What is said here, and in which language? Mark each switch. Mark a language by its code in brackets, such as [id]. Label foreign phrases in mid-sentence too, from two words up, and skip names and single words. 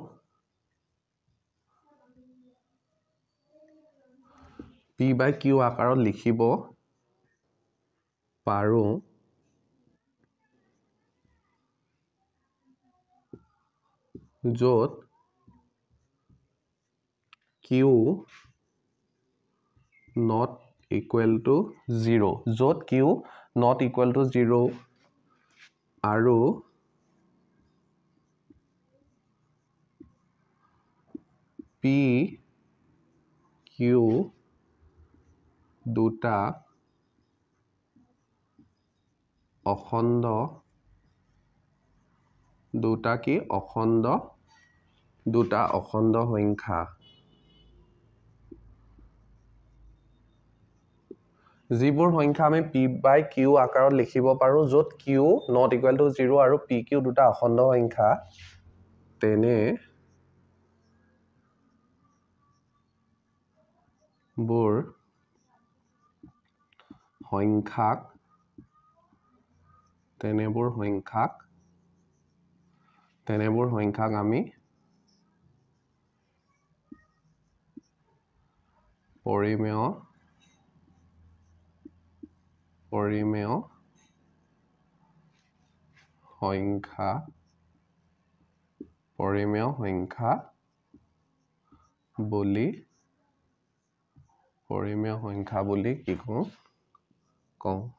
[en] p by q [as] আকাৰত লিখিব পাৰো য'ত [en] q not equal to 0 [as] য'ত [en] q not equal to 0 [as] আৰু p q দুটা অখণ্ড সংখ্যা যিবোৰ সংখ্যা আমি [en] p by q [as] আকাৰত লিখিব পাৰো য'ত [en] q not equal to 0 [as] আৰু p q দুটা অখণ্ড সংখ্যা তেনে বোৰ সংখ্যাক আমি পৰিমেয় সংখ্যা বুলি কি কওঁ